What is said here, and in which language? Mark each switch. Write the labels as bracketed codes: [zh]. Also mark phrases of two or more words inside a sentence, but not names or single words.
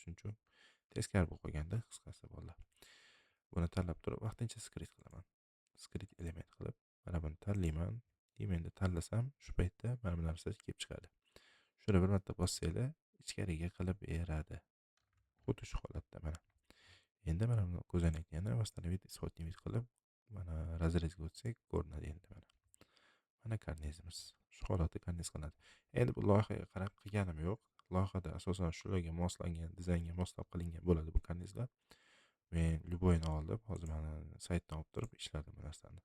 [uz] Shuning uchun teskari bo'lib qolganda qisqasi bolalar. Buni tanlab turib vaqtincha skript qilaman. Skript element qilib, mana buni tanlayman. Endi tanlasam, shu paytda mana bu narsa kelib chiqadi. Shuni bir marta bossanglar, ichkariga qilib beradi. Xuddi shu holatda mana. Endi mana buni ko'zoynakni yana [ru] восстановить исходный вид [uz] qilib, mana razrezga o'tsak ko'rinadi endi mana. Mana karnizimiz. Shu holatda karniz qilinadi. Endi bu loyihaga qarab qilganim yo'q. Loyihada asosan shularga moslangan, dizaynga moslab qilingan bo'ladi bu karnizlar. Men любойni olib, hozir mana saytdan olib turib ishladim bu narsani.